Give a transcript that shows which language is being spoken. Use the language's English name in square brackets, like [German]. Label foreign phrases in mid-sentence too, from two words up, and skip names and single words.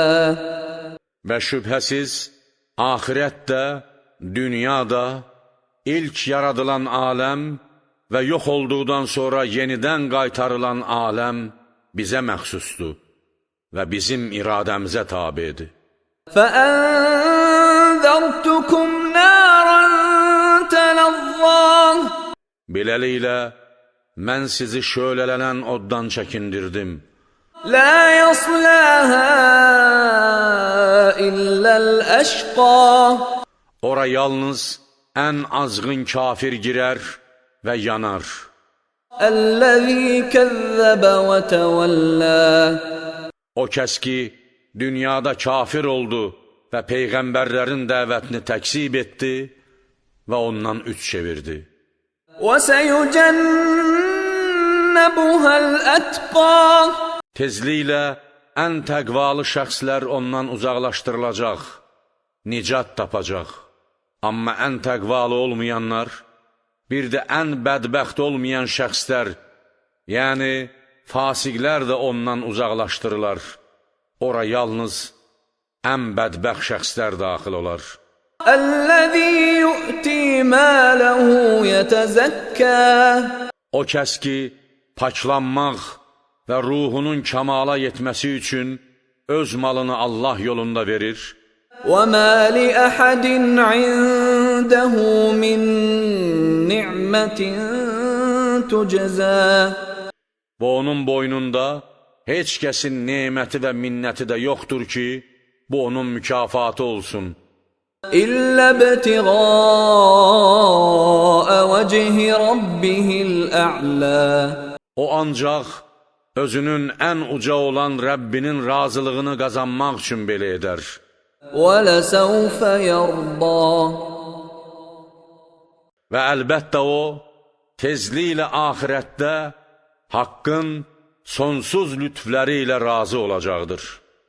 [Azerbaijani] Və şübhəsiz, axirətdə, dünyada, ilk yaradılan aləm və yox olduqdan sonra yenidən qaytarılan aləm bizə məxsusdur və bizim iradəmizə tabidir. [Arabic] فَأَنذَرْتُكُمْ نَارًا تَلَظَّى. [Azerbaijani] Beləliklə, mən sizi şölələnən oddan çəkindirdim. [Arabic] لَا يَصْلَاهَا إِلَّا الْأَشْقَى. [Azerbaijani] Ora yalnız ən azğın kafir girər və yanar. [Arabic] الَّذِي كَذَّبَ وَتَوَلَّى. [Azerbaijani] O kəs ki, dünyada kafir oldu və Peyğəmbərlərin dəvətini təksib etdi və ondan üç çevirdi. [Arabic] وَسَيُجَنَّبُهَا الْأَتْقَى. [Azerbaijani] Tezliklə ən təqvalı şəxslər ondan uzaqlaşdırılacaq, nicat tapacaq. Amma ən təqvalı olmayanlar, bir də ən bədbəxt olmayan şəxslər, yəni fasiqlər də ondan uzaqlaşdırılar. Ora yalnız ən bədbəxt şəxslər daxil olar. [Arabic] الَّذِي يُؤْتِي مَالَهُ يَتَزَكَّى. [Azerbaijani] O kəs ki, paklanmaq və ruhunun kamala yetməsi üçün öz malını Allah yolunda verir. [Arabic] وَمَا لِأَحَدٍ عِندَهُ مِنْ نِعْمَةٍ تُجْزَى. [Azerbaijani] Və onun boynunda heç kəsin neməti və minnəti də yoxdur ki, bu onun mükafatı olsun. [Arabic] إلا ابتغاء وجه ربه الأعلى [Azerbaijani] O ancaq özünün ən uca olan Rəbbinin razılığını qazanmaq üçün belə edər. [Arabic] ولسوف يرضى [Azerbaijani] Və əlbəttə o, tezliklə axirətdə Haqqın sonsuz lütfləri ilə razı olacaqdır.